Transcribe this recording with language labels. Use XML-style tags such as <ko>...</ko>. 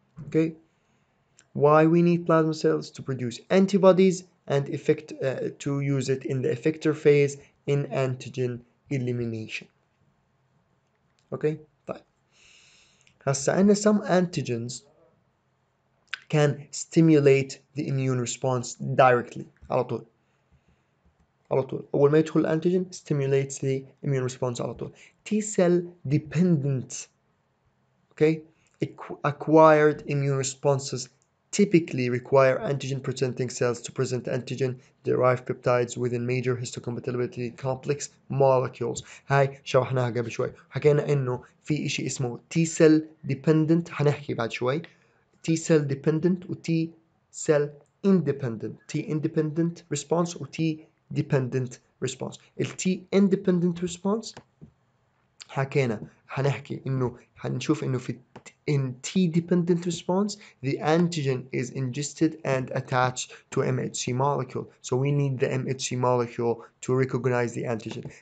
<en>Okay, why we need plasma cells? To produce antibodies and to use it in the effector phase in antigen elimination. Okay,</en> <ar>طيب هسا عندنا</ar> <en>some antigens can stimulate the immune response directly</en> <ar>على طول. أول ما يدخل الأنتيجين</ar> <en>stimulates the immune response</en> <ar>على طول.</ar> <en>T cell dependent, okay, acquired immune responses typically require antigen presenting cells to present antigen derived peptides within major histocompatibility complex molecules.</en> <ar>هاي شرحناها قبل شوي. حكينا إنه في إشي اسمه T cell dependent، حنحكي بعد شوي.</ar> <en>T cell dependent و T cell independent. T independent response و T dependent response. ال T independent response</en> <ar>حكينا حنحكي إنه حنشوف إنه</ar> <en>in T dependent response the antigen is ingested and attached to MHC molecule, so we need the MHC molecule to recognize the antigen.</en>